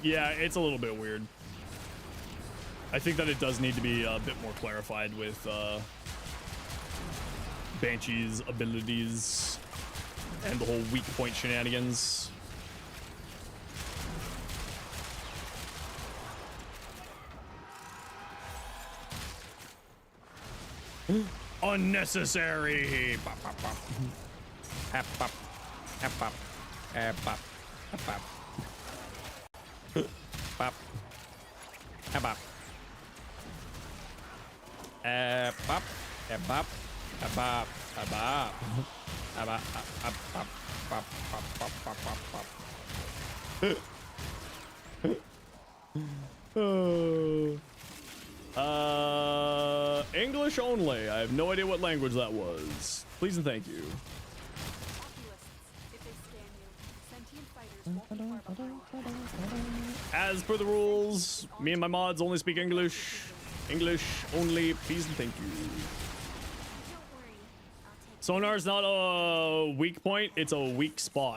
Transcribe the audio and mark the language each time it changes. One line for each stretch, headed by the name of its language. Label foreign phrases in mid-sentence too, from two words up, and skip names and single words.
English: Yeah, it's a little bit weird. I think that it does need to be a bit more clarified with Banshee's abilities and the whole weak point shenanigans. Unnecessary. Bop, bop, bop. Hap, bop. Hap, bop. Hap, bop. Hap, bop. Bop. Hap, bop. Bop. Hap, bop. Hap, bop. Hap, bop. Hap, bop. Hap, bop. Bop, bop, bop, bop, bop, bop. English only. I have no idea what language that was. Please and thank you. As per the rules, me and my mods only speak English. English only, please and thank you. Sonar's not a weak point, it's a weak spot.